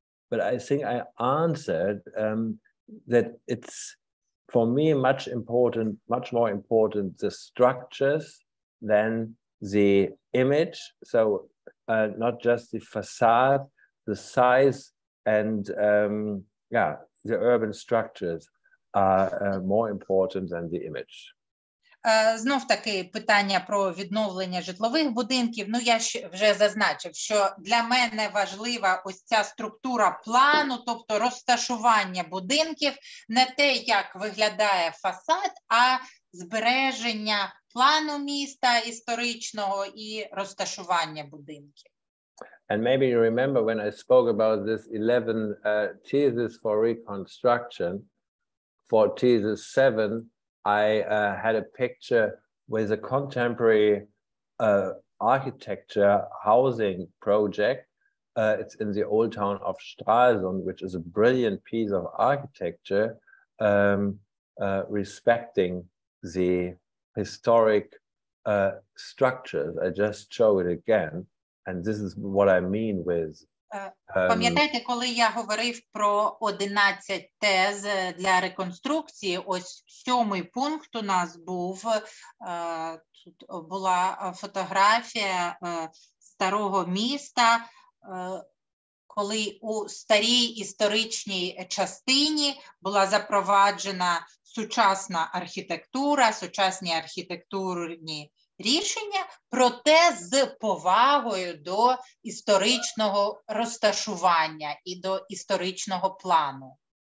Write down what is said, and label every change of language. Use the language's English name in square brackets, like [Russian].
[English] But I think I answered that it's, for me, much more important, the structures than the image. So not just the facade, the size, and the urban structures are more important than the image. [Ukrainian] Знов таки питання про відновлення житлових будинків. Ну, я вже зазначив, що для мене важлива ось ця структура плану, тобто розташування будинків, не те, як виглядає фасад, а збереження плану міста історичного і розташування будинків. [English] And maybe you remember when I spoke about this 11 theses for reconstruction, for thesis 7, I had a picture with a contemporary architecture housing project. It's in the old town of Stralsund, which is a brilliant piece of architecture, respecting the historic structures. I just show it again. And this is what I mean with [Ukrainian] Пам'ятаєте, коли я говорив про 11 тез для реконструкції, ось 7-й пункт у нас був, тут була фотографія старого міста, коли у старій історичній частині була запроваджена сучасна архітектура, сучасні архітектурні рішення, проте з повагою до історичного розташування і до історичного плану.